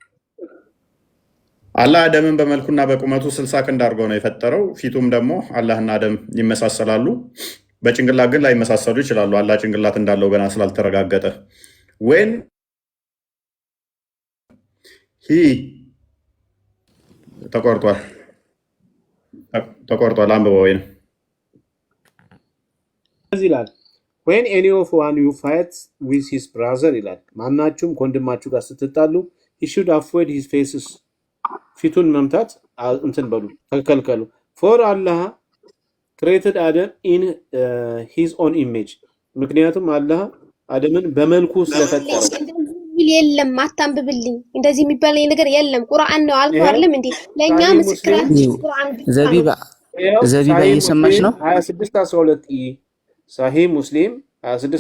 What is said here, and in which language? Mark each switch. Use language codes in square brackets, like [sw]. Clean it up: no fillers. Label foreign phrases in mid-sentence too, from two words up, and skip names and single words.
[am] አላህ አደምን በመልኩና በቁመቱ 60 ክንድ አድርጎ ነው የፈጠረው። ፊቱም ደግሞ አላህና አደም ይመሳሰላሉ። በጭንቅላት ግን ላይመሳሰሉ ይችላሉ። አላህ ጭንቅላት እንዳለው ገና ስላልተረጋገጠ ወይን ተቆርጧል። አንብበው ወይን [en] ይላል when any of one you fight with his brother [am] ይላል። ማናችሁም ከወንድማችሁ ጋር ስትጣሉ [en] he should avoid his faces [am] ፊቱን መምታት እንትን በሉ ተከልከሉ። [en] for Allah created Adam in his own image [am] ምክንያቱም አላህ አደምን በመልኩ ስለፈጠረው። የለም አታንብብልኝ፣ እንደዚህ የሚባል ነገር የለም። ቁርአን ነው አልኩ አይደለም እንዴ? ለኛ ምስክራችን ቁርአን ዘቢባ እየሰማሽ ነው? 26:12 ሳሂህ ሙስሊም 26:12